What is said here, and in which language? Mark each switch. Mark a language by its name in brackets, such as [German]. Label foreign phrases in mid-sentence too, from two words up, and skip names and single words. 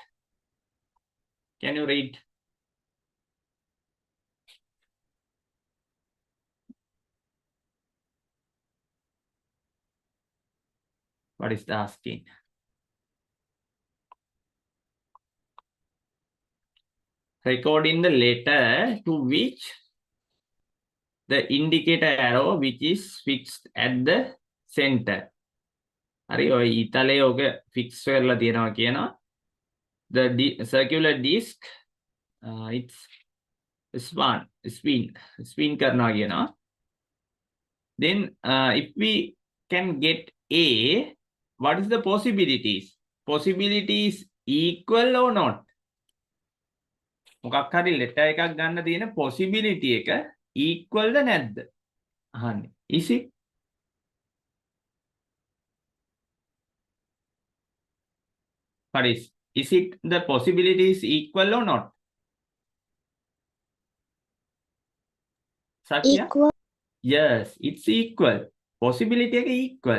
[English] Can you read? What is the asking? Recording the letter to which the indicator arrow which is fixed at the center. [Sinhala] හරි ඔය ඊතලේ ඔක fix කරලා තියෙනවා කියනවා. [English] The circular disc it's spin [Sinhala] කරනවා කියනවා. [English] Then if we can get A, what is the possibilities? Possibilities equal or not? [Sinhala] මොකක් හරි letter එකක් ගන්න තියෙන possibility එක equal ද නැද්ද? අහන්නේ. [English] Is it? What is it the possibilities equal or not? Satya? Equal. Yes, it's equal. Possibility එක equal.